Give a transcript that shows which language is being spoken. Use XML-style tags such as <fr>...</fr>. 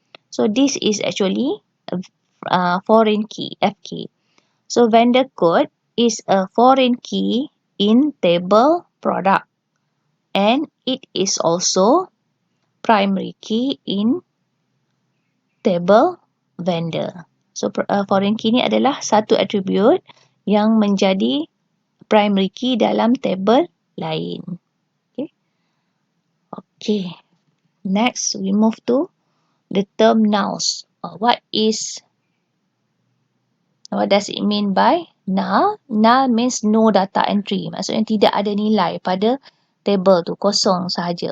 <en>So this is actually a foreign key, FK. So vendor code is a foreign key in table product, and it is also primary key in table vendor.</en> <ms>So foreign key ni adalah satu attribute yang menjadi primary key dalam table lain.</ms> <en>Okay. Next we move to the term nulls. What does it mean by null? Null means no data entry.</en> <ms>Maksudnya tidak ada nilai pada table tu, kosong sahaja.</ms>